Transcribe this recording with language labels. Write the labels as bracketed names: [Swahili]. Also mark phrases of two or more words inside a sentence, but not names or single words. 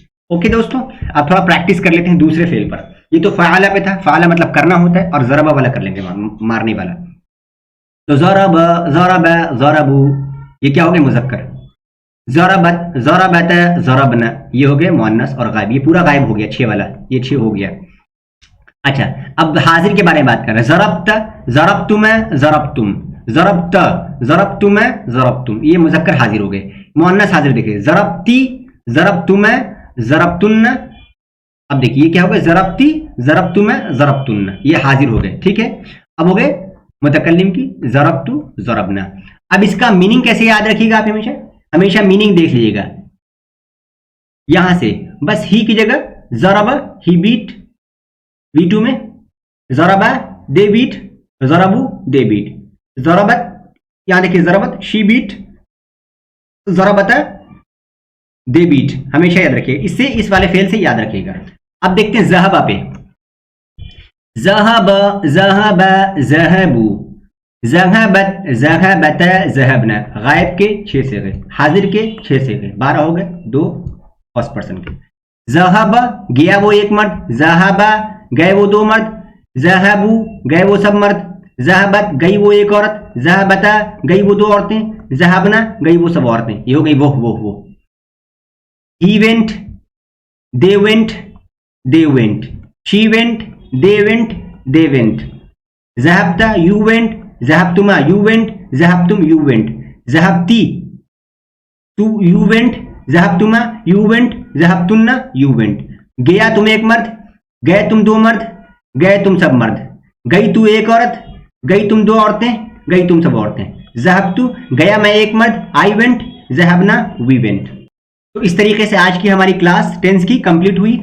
[Hindi] ओके दोस्तों, अब थोड़ा प्रैक्टिस कर लेते हैं दूसरे फेल पर। ये तो फ़अला पे था, फ़अला मतलब करना होता है, और ज़रबा वाला कर लेंगे, मारने वाला। तो [Arabic] ضرب، ضرب، ضربوا, [Hindi] ये क्या हो गया? मुज़क्कर। [Arabic] ضربت، ضربت، ضربن, [Hindi] ये हो गया मुअन्नस और गायब, ये पूरा गायब हो गया, 6 वाला, ये 6 हो गया। अच्छा, अब हाजिर के बारे में बात कर रहे हैं। [Arabic] ضربت، ضربتم، ضربتم، ضربت، ضربتم، ضربتم, [Hindi] ये मुज़क्कर हाजिर हो गए। मुअन्नस हाजिर देखिए, [Arabic] ضربتِ، ضربتم، ضربتنّ. [Hindi] अब देखिए ये क्या हो गया? [Arabic] ضربتِ، ضربتم، ضربتنّ, [Hindi] ये हाजिर हो गए, ठीक है। अब हो गए मुतकल्लिम की, [Arabic] ضربتُ، ضربنا. [Hindi] अब इसका मीनिंग कैसे याद रखिएगा आप, हमेशा हमेशा मीनिंग देख लीजिएगा यहां से, बस ही की जगह ज़रब, [English] he beat, [Hindi] V2 में ज़रबा, [English] they beat, [Hindi] ज़रबू, [English] they beat, [Hindi] ज़रबत, यहां देखिए ज़रबत, [English] she beat, [Hindi] ज़रबत, [English] they beat, [Hindi] हमेशा याद रखिए, इससे इस वाले फेल से याद रखिएगा। अब देखते हैं ज़हबा पे, [Arabic] ذهب، ذهب، ذهبوا، ذهبت، ذهبت، ذهبن, [Hindi] गायब के 6 से गए, हाजिर के 6 से गए, 12 हो गए, 2 [English] first person [Hindi] के। ज़हब गया वो एक मर्द, ज़हबा गए वो 2 मर्द, ज़हबू गए वो सब मर्द, ज़हबत गई वो एक औरत, ज़हबता गई वो 2 औरतें, ज़हबना गई वो सब औरतें, ये हो गई वो। [English] he went, they went, they went, she went, they went, they went, ज़हबता you went, ज़हबतुमा you went, ज़हबतुम you went, ज़हबती तू you went, ज़हबतुमा you went, ज़हबतुन्ना you went. [Hindi] गया तुम एक मर्द, गए तुम 2 मर्द, गए तुम सब मर्द, गई तू एक औरत, गई तुम 2 औरतें, गई तुम सब औरतें, ज़हबतु गया मैं एक मर्द, [English] I went, [Hindi] ज़हबना [English] we went. [Hindi] तो इस तरीके से आज की हमारी क्लास टेंस की कंप्लीट हुई।